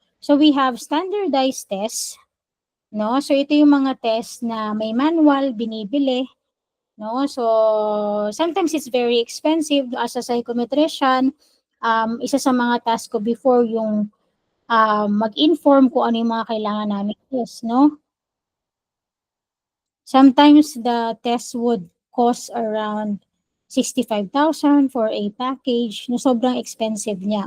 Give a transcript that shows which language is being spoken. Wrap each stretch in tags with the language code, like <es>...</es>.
<en>So we have standardized tests, no?</en> <tl>So ito yung mga tests na may manual binibili, no?</tl> <en>So sometimes it's very expensive. As a psychometrician,</en> <tl>isa sa mga task ko before yung mag-inform kung ano yung mga kailangan namin test, no?</tl> <en>Sometimes the test would costs around 65,000 for a package</en> <tl>na sobrang</tl> <en>expensive niya.</en>